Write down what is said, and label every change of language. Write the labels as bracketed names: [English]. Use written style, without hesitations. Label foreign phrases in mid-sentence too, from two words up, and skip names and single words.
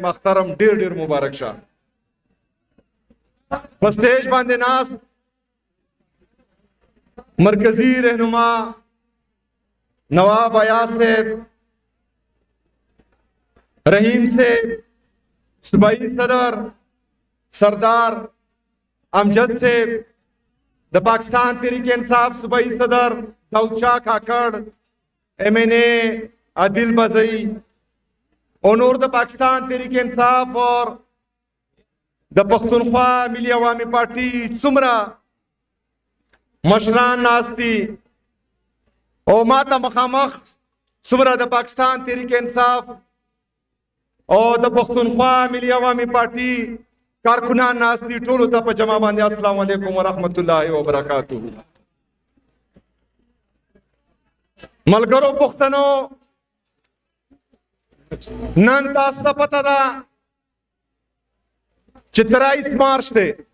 [Pashto] اخترم ډېر ډېر مبارک شه. په سټیج باندې ناست مرکزی رهنما نواب ایاز صاحب، رحیم صاحب، صوبائی صدر سردار امجد صاحب، د پاکستان تحریک انصاف صوبائی صدر داؤد شاہ کاکڑ، MNA عادل بزئی اور نور د پاکستان تحریک انصاف اور د پختونخوا ملی عوامی پارٹی څومره مشران ناستی او ماته مخامخ څومره د پاکستان تحریک انصاف او د پختونخوا ملی عوامی پارٹی کارکنان ناستی ټولو ته په جمع باندې [Arabic] السلام علیکم ورحمت الله وبرکاتہ. [Pashto] ملګرو پښتنو، نن تاسو ته پته ده چې 23 مارچ دی.